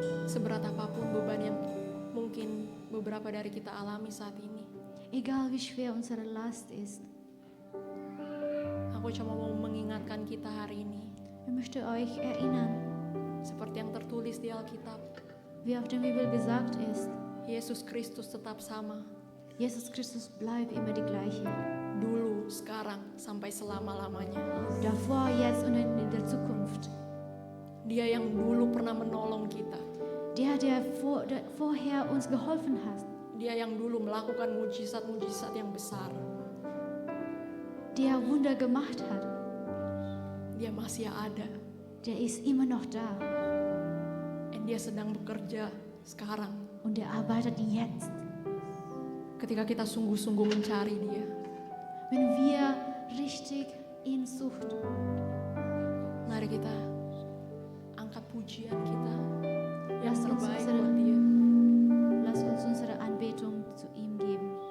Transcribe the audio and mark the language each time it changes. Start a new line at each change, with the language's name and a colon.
Indonesian: Seberat apapun beban yang mungkin beberapa dari kita alami saat ini,
German: Egal wie schwer unsere Last ist,
Indonesian: aku cuma mau mengingatkan kita hari ini,
German: ich möchte euch erinnern,
Indonesian: seperti yang tertulis di Alkitab,
German: wie auf der Bibel gesagt ist,
Indonesian: Yesus Kristus tetap sama,
German: Jesus Christus bleibt immer die gleiche.
Indonesian: dulu, sekarang, sampai selama-lamanya.
German: Davor, jetzt und in der Zukunft.
Indonesian: Dia yang dulu pernah menolong kita,
German: Der vorher uns geholfen hat.
Indonesian: Dia yang dulu melakukan mujizat-mujizat yang besar,
German: Der Wunder gemacht hat.
Indonesian: Dia masih ada,
German: Der ist immer noch da.
Indonesian: dan Dia sedang bekerja sekarang.
German: Und er arbeitet jetzt.
Indonesian: Ketika kita sungguh-sungguh mencari Dia,
German: Wenn wir richtig ihn suchen,
Indonesian: mari kita angkat pujian kita yang
German: Lass uns
Indonesian: terbaik
German: unsere-
Indonesian: buat Dia.
German: lass uns unsere Anbetung zu ihm geben.